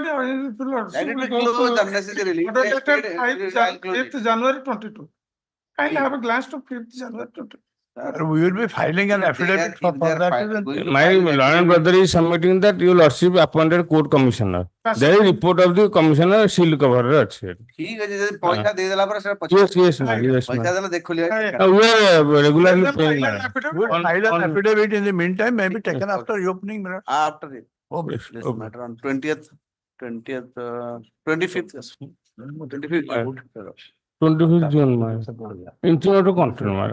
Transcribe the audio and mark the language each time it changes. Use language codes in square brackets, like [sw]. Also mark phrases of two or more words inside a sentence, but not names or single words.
[en] that it will close unnecessarily Order They dated paid, I'll close it. 5th January 22. Kindly have a glance to 5th January 22. We will be filing an affidavit for that. reason. My learned brother is submitting that your lordship appointed court commissioner. Yes, There is report of the commissioner seal cover. [or] ଠିକ ଅଛି ଯଦି ପଇସା ଦେଇଦେଲା ପରେ ସେଟା ପଛରେ [en] Yes, yes, ma'am. Yes, [or] ପଇସା [en] ma'am. [or] ଦେଲେ ଦେଖିଲି [en] We are regularly Let them paying, file an madam. affidavit. We'll file an on- affidavit in the meantime, may be taken after reopening. after it Okay. this Okay. matter on 20th 25th yes. 25th 25th June, madam. Interim to control, madam.